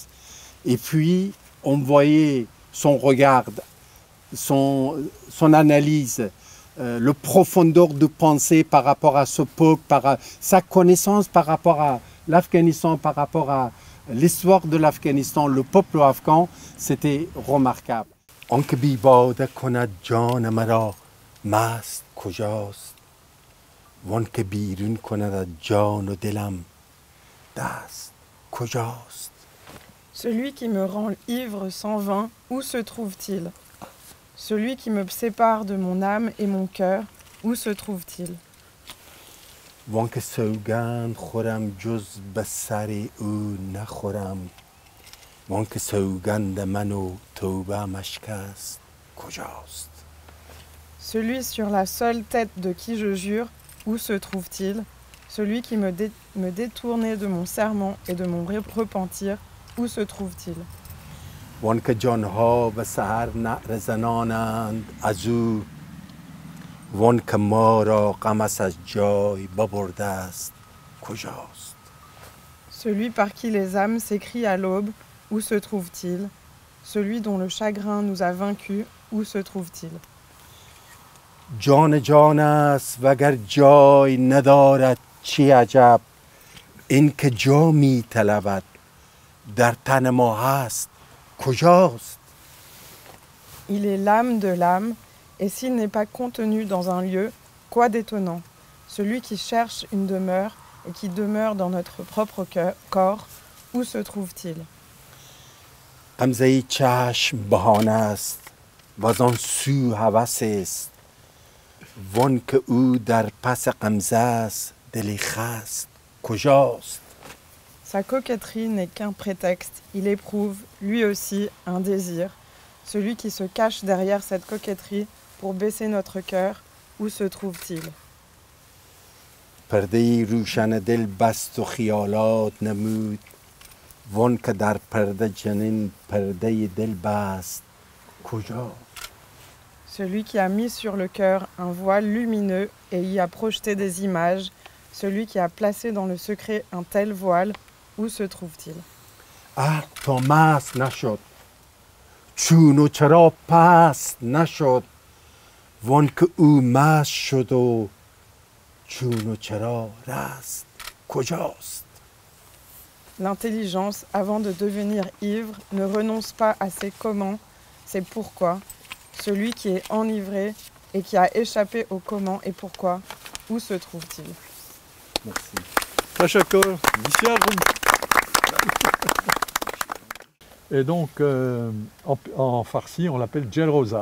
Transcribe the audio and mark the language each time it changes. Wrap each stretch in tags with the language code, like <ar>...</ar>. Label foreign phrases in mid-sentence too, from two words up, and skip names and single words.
<fr>Et puis, on voyait son regard, son analyse, le profondeur de pensée par rapport à ce peuple, sa connaissance par rapport à l'Afghanistan, par rapport à l'histoire de l'Afghanistan, le peuple afghan, c'était remarquable.</fr> <fa>آنکه بی باده کند جان مرا مست کجاست وانکه بیرون کند از جان و دلم دست کجاست.</fa> <fr>Celui qui me rend ivre sans vin, où se trouve-t-il? Celui qui me sépare de mon âme et mon cœur, où se trouve-t-il?</fr> <fa>وانکه سوگند خورم جز به سر او نخورم وانکه سوگند من و توبه مشکست کجاست.</fa> <fr>Celui sur la seule tête de qui je jure, où se trouve-t-il? Celui qui me détournait de mon serment et de mon repentir, où se trouve-t-il?</fr> <fa>وانکه جانها به سحر نعره زنانند از او وانکه ما را غمش از جای ببرده است کجاست.</fa> <fr>Celui par qui les âmes s'écrient à l'aube, où se trouve-t-il? Celui dont le chagrin nous a vaincus, où se trouve-t-il?</fr> <fa>جان جان است وگر جای ندارد چی عجب این که جا می طلبد در تن ما هست کجاست.</fa> <fr>Il est l'âme de l'âme, et s'il n'est pas contenu dans un lieu, quoi d'étonnant? celui qui cherche une demeure et qui demeure dans notre propre corps, où se trouve-t-il?</fr> <fa>غمزه چشم بهانه است و از آن سو هوس است وان که او در پس غمزه است دلی خست کجاست؟</fa> <fr>Sa coquetterie n'est qu'un prétexte, il éprouve, lui aussi, un désir. Celui qui se cache derrière cette coquetterie pour baisser notre cœur, où se trouve-t-il?</fr> <fa>پرده روشن دل بست و خیالات نمود وان که در پرده جنین پرده دل بست کجا؟</fa> <fr>Celui qui a mis sur le cœur un voile lumineux et y a projeté des images, celui qui a placé dans le secret un tel voile, où se trouve-t-il?</fr> <fa>تا مست نشد چون و چرا پست نشد وان که او مست شد و چون و چرا رست کجاست؟</fa> <fr>L'intelligence, avant de devenir ivre, ne renonce pas à ses comment, c'est pourquoi. Celui qui est enivré et qui a échappé au comment et pourquoi, où se trouve-t-il? Merci. Tachakor, et donc, en farsi, on l'appelle gel rosa.</fr>